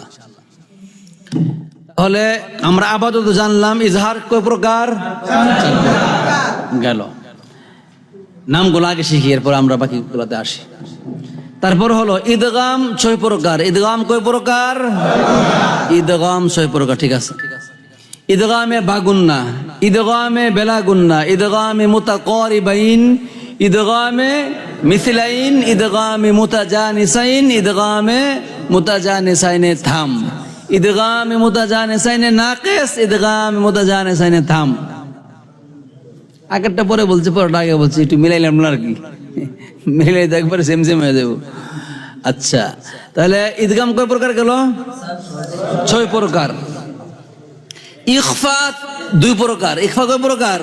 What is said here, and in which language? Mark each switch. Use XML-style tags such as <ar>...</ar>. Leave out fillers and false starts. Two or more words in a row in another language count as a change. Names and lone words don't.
<bn>তাহলে আমরা আপাতত জানলাম ইযহার কয় প্রকার গেল। নামগুলো আগে শিখি, এরপর আমরা বাকিগুলোতে আসি। তারপর হলো ইদগাম 6 প্রকার। ইদগাম কয় প্রকার? ইদগাম 6 প্রকার। ঠিক আছে। ইদগামে বাগুন্না, ইদগামে বেলাগুন্না, ইদগামে মুতাকারিবাইন, ইদগামে মিসলাইন, ইদগামে মুতাজানিসাইন, ইদগামে মুতাজানিসাইনে থাম, ইদগামে মুতাজানিসাইনে নাকিস, ইদগামে মুতাজানিসাইনে থাম। আগেরটা পরে বলছি, পরেরটা আগে বলছি, একটু মিলাইলাম না আর কি। মিলাই তো একবারে সেম সেম হয়ে যাবো। আচ্ছা, তাহলে ইদগাম কয় প্রকার গেল? 6 প্রকার। ইখফা 2 প্রকার। ইখফা কয় প্রকার?</bn>